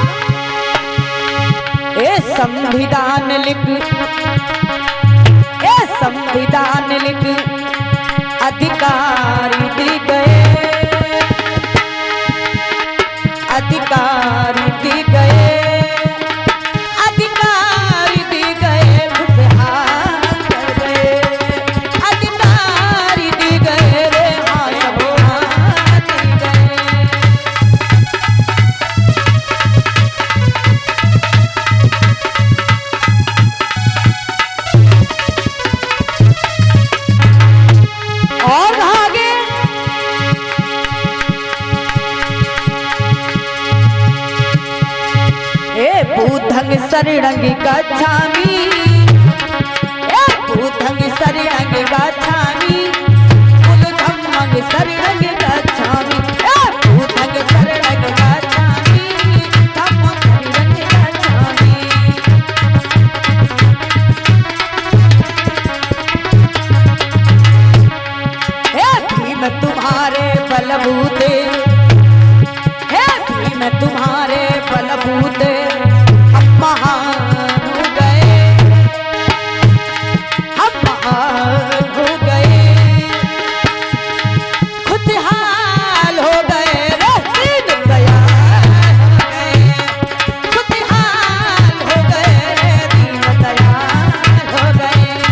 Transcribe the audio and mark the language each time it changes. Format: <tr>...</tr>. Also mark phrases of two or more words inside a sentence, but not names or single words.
<hi>ए संविधान लिख, ए संविधान लिख अधिकारी दी गए, अधिकारी दी गए, अधिकारी दी गए, खुशहाल कर गए, अधिकारी दी गए रे, हाँ सब दी गए। और आगे</hi> <pi>बुद्धंग शरणं गच्छामि, बुद्धंग शरणं गच्छामि, कुल धम्मं शरणं गच्छामि, बुद्धंग शरणं गच्छामि, धम्मं शरणं गच्छामि।</pi> <hi>हे भीम तुम्हारे बलबूते, हे भीम तुम्हारे बलबूते महान हो गए, हम महान हो गए, खुशहाल हो गए रे, दीन दयाल हो गए, खुशहाल हो गए रे, दीन दयाल हो गए।</hi>